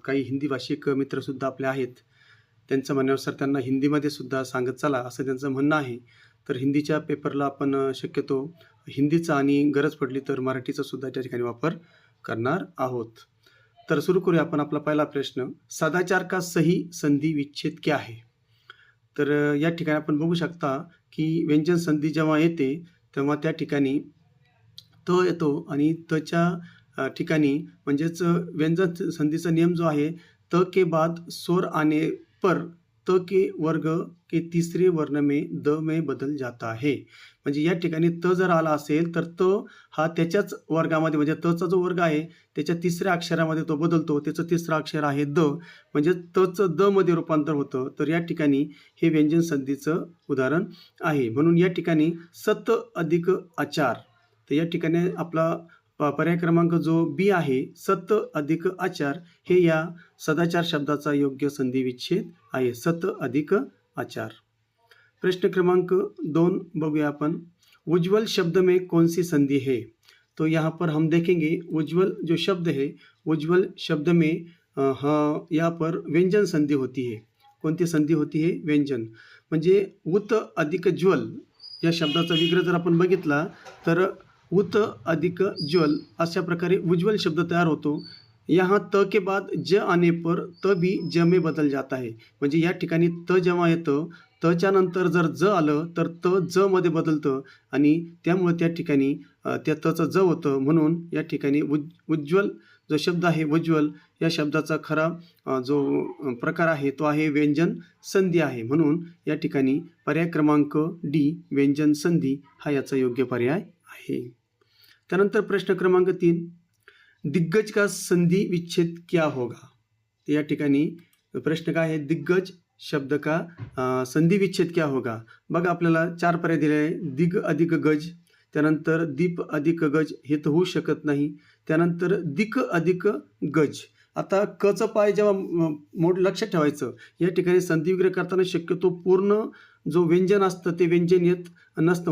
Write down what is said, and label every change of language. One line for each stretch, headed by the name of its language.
Marathi: काही हिंदी भाषिक मित्रसुद्धा आपले आहेत. त्यांचं म्हणण्यानुसार त्यांना हिंदीमध्ये सुद्धा सांगत चला असं त्यांचं म्हणणं आहे. तर हिंदीच्या पेपरला आपण शक्यतो हिंदीचा आणि गरज पडली तर मराठीचा सुद्धा त्या ठिकाणी वापर करणार आहोत. तर सुरू करूया आपण आपला पहिला प्रश्न.
Hindi: सदाचार का सही संधी विच्छेद क्या है?
Marathi: तर या ठिकाणी आपण बघू शकता की व्यंजन संधी जेव्हा येते तेव्हा त्या ठिकाणी त येतो आणि तच्या ठिकाणी म्हणजेच व्यंजन संधीचा नियम जो आहे,
Hindi: त के बाद स्वर आने पर त के वर्ग के तीसरे वर्ण में द में बदल जाता है.
Marathi: म्हणजे या ठिकाणी त जर आला असेल तर त हा त्याच्याच वर्गामध्ये म्हणजे तचा जो वर्ग आहे त्याच्या तिसऱ्या अक्षरामध्ये तो बदलतो. त्याचं तिसरं अक्षर आहे द, म्हणजे तचं द मध्ये रूपांतर होतं. तर या ठिकाणी हे व्यंजन संधीचं उदाहरण आहे. म्हणून या ठिकाणी सत अधिक आचार. तर या ठिकाणी आपला पर्याय क्रमांक जो बी आहे, सत अधिक आचार, हे या सदाचार शब्दाचा योग्य संधी विच्छेद आहे. सत अधिक आचार. प्रश्न क्रमांक 2 बघूया आपण.
Hindi: उज्ज्वल शब्द में कौन सी संधि है? तो यहाँ पर हम देखेंगे उज्ज्वल जो शब्द है, उज्ज्वल शब्द में यहाँ पर व्यंजन संधि होती है.
Marathi: कोणती संधी होती है? व्यंजन. म्हणजे उत अधिक ज्वल या शब्दाचा विग्रह जर आपण बघितला तर उत अधिक ज्वल अशा प्रकारे उज्ज्वल शब्द तयार होतो.
Hindi: यहाँ त के बाद ज आने पर त भी ज में बदल जाता है.
Marathi: म्हणजे या ठिकाणी त जेव्हा येतं, तच्या नंतर जर ज आलं तर त ज मध्ये बदलतं आणि त्यामुळे त्या ठिकाणी त्या तचं ज होतं. म्हणून या ठिकाणी उज्ज्वल जो शब्द आहे, उज्ज्वल या शब्दाचा खरा जो प्रकार आहे तो आहे व्यंजन संधी आहे. म्हणून या ठिकाणी पर्याय क्रमांक डी व्यंजन संधी हा याचा योग्य पर्याय आहे. त्यानंतर प्रश्न क्रमांक 3.
Hindi: दिग्गज का संधि विच्छेद क्या होगा?
Marathi: या ठिकाणी प्रश्न काय आहे?
Hindi: दिग्गज शब्द का संधि विच्छेद क्या होगा?
Marathi: बघा आपल्याला 4 पर्याय दिले आहे. दिग अधिक गज, त्यानंतर दीप अधिक गज, हे तर होऊ शकत नाही. त्यानंतर दिक अधिक गज. आता कचं पाय जेव्हा लक्षात ठेवायचं, या ठिकाणी संधी विग्रह करताना शक्यतो पूर्ण जो व्यंजन असतं ते व्यंजन येत नसतं.